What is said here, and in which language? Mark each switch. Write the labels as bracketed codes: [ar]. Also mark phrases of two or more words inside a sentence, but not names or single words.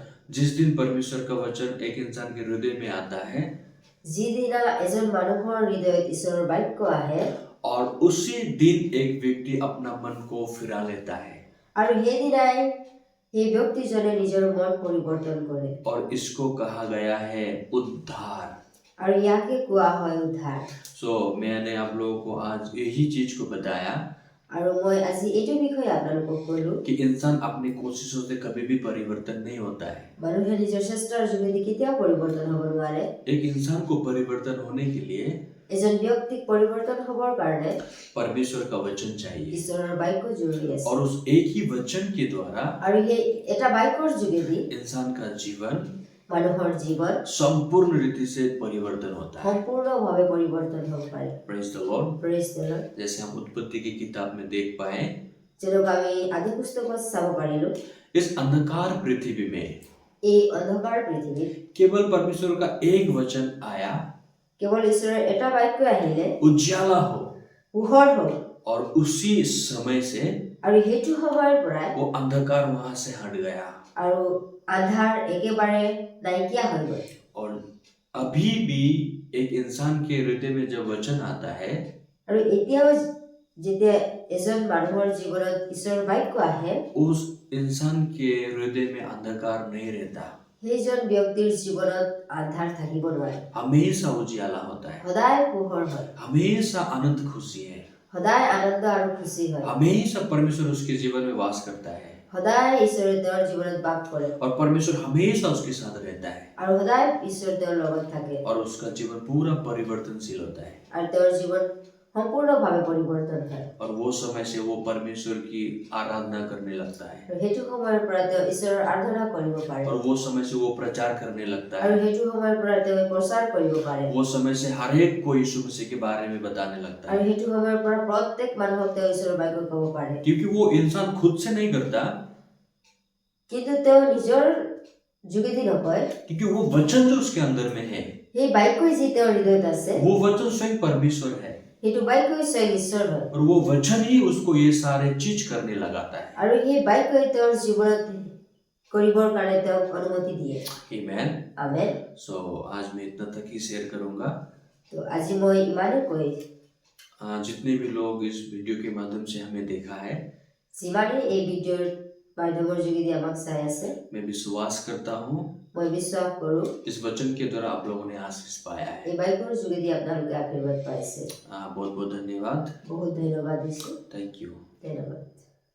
[hi] जिस दिन परमेश्वर का वचन एक इंसान के हृदय में आता है [as] যিদিনা এজন মানুহৰ হৃদয়ত ঈশ্বৰৰ বাক্য আহে [hi] और उसी दिन एक व्यक्ति अपना मन को फिरा लेता है [as] আৰু সেইদিনাই সেই ব্যক্তিজনে নিজৰ মন পৰিৱৰ্তন কৰে [hi] और इसको कहा गया है उद्धार। [as] আৰু ইয়াকে কোৱা হয় উদ্ধাৰ। [hi] सो मैंने आप लोगों को आज यही चीज को बताया [as] আৰু মই আজি এইটো বিষয়ে আপোনালোকক ক'লো [hi] कि इंसान अपनी कोशिशों से कभी भी परिवर्तन नहीं होता है। [as] মানুহে নিজৰ চেষ্টাৰ যোগেদি কেতিয়াও পৰিৱৰ্তন হ'ব নোৱাৰে। [hi] एक इंसान को परिवर्तन होने के लिए [as] এজন ব্যক্তিক পৰিৱৰ্তন হ'বৰ কাৰণে [hi] परमेश्वर का वचन चाहिए [as] ঈশ্বৰৰ বাক্য জৰুৰী আছে। [hi] और उस एक ही वचन के द्वारा [as] আৰু সেই এটা বাক্যৰ যোগেদি [hi] इंसान का जीवन [as] মানুহৰ জীৱন [hi] संपूर्ण रीति से परिवर्तन होता है। [as] সম্পূৰ্ণভাৱে পৰিৱৰ্তন হ'ব পাৰে। [en] Praise the Lord. Praise the Lord. [hi] जैसे हम उत्पत्ति की किताब में देख पाए, [as] যেনেকুৱা আমি আদি পুস্তকত চাব পাৰিলো, [hi] इस अंधकार पृथ्वी में [as] এই অন্ধকাৰ পৃথিৱীত [hi] केवल परमेश्वर का एक वचन आया, [as] কেৱল ঈশ্বৰৰ এটা বাক্য আহিলে [hi] उजाला हो, [as] পোহৰ হ'ল [hi] और उसी समय से [as] আৰু সেইটো সময়ৰ পৰাই [hi] वो अंधकार वहां से हट गया। [as] আৰু আন্ধাৰ একেবাৰে নাইকিয়া হৈ গ'ল। [hi] और अभी भी एक इंसान के हृदय में जब वचन आता है [as] আৰু এতিয়াও যেতিয়া এজন মানুহৰ জীৱনত ঈশ্বৰৰ বাক্য আহে, [hi] उस इंसान के हृदय में अंधकार नहीं रहता, [as] সেইজন ব্যক্তিৰ জীৱনত আন্ধাৰ থাকিব নোৱাৰে। [hi] हमेशा उजाला होता है, [as] সদায় পোহৰ হয়, [hi] हमेशा आनंद खुशी है, [as] সদায় আনন্দ আৰু খুচি হয়, [hi] हमेशा परमेश्वर उसके जीवन में वास करता है [as] সদায় ঈশ্বৰে তেওঁৰ জীৱনত বাস কৰে [hi] और परमेश्वर हमेशा उसके साथ रहता है [as] আৰু সদায় ঈশ্বৰ তেওঁৰ লগত থাকে [hi] और उसका जीवन पूरा परिवर्तनशील होता है। [as] আৰু তেওঁৰ জীৱন সম্পূৰ্ণভাৱে পৰিৱৰ্তন হয়। [hi] और वो समय से वो परमेश्वर की आराधना करने लगता है [as] আৰু সেইটো সময়ৰ পৰা তেওঁ ঈশ্বৰৰ আৰাধনা কৰিব পাৰে [hi] और वो समय से वो प्रचार करने लगता [as] আৰু [hi] है। [as] সেইটো সময়ৰ পৰা তেওঁ প্ৰচাৰ কৰিব পাৰে [hi] वो समय से हर एक को यीशु मसीह के बारे में बताने लगता [as] আৰু [hi] है, [as] সেইটো সময়ৰ পৰা প্ৰত্যেক মানুহক তেওঁ ঈশ্বৰৰ বাক্য ক'ব পাৰে। [hi] क्योंकि वो इंसान खुद से नहीं करता, [as] কিন্তু তেওঁ নিজৰ যোগেদি নকয়, [hi] क्योंकि वो वचन जो उसके अंदर में है, [as] সেই বাক্যই যি তেওঁৰ হৃদয়ত আছে, [hi] वो वचन स्वयं परमेश्वर है [as] সেইটো বাক্যই স্বয়ং ঈশ্বৰ হয় [hi] और वो वचन ही उसको ये सारे चीज करने लगाता है। [as] আৰু সেই বাক্যই তেওঁৰ জীৱনত কৰিবৰ কাৰণে তেওঁক অনুমতি দিয়ে। [hi] आमेन। [as] আমেন। [hi] सो आज मैं इतना तक ही शेयर करूंगा। [as] তো আজি মই ইমানেই কৈ, [hi] जितने भी लोग इस वीडियो के माध्यम से हमें देखा है, [as] যিমানেই এই ভিডিঅ'ৰ মাধ্যমৰ যোগেদি আমাক চাই আছে, [hi] मैं विश्वास करता हूँ [as] মই বিশ্বাস কৰোঁ [hi] इस वचन के द्वारा आप लोगों ने आशीष पाया है। [as] এই বাক্যৰ যোগেদি আপোনালোকে আশীৰ্বাদ পাইছে। [hi] बहुत बहुत धन्यवाद। [as] বহুত ধন্যবাদ দিছোঁ। [en] Thank you. [as] ধন্যবাদ।